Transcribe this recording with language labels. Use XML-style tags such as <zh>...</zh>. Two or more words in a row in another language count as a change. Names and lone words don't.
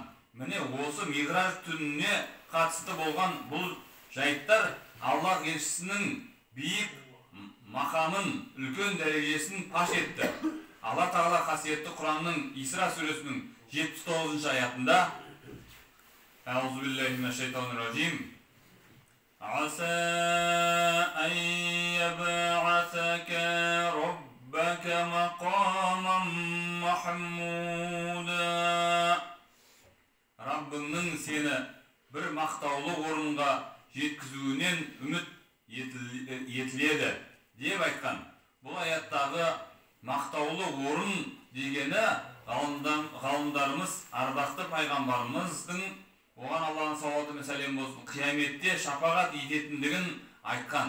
<kk>Міне осы Миғраж түніне қатысты болған бұл жайттар Алла елшісінің биік мақамын, үлкен дәрежесін паш етті. Allah Taala қасиетті Құранның Исра сүресінің 79-шы аятында</kk> <ar>أعوذ بالله من الشيطان الرجيم. عسى أن يبعثك ربك مقاما محمودا.</ar> <kk>Rabbыңның сені бір мақтаулы орынға жеткізуінен үміт етіледі деп айтқан. Бұл аяттағы мақтаулы орын дегені ғалымдарымыз ардақты пайғамбарымыздың оған Алланың салауаты мен сәлемі болсын қияметте шапағат ететіндігін айтқан.</kk>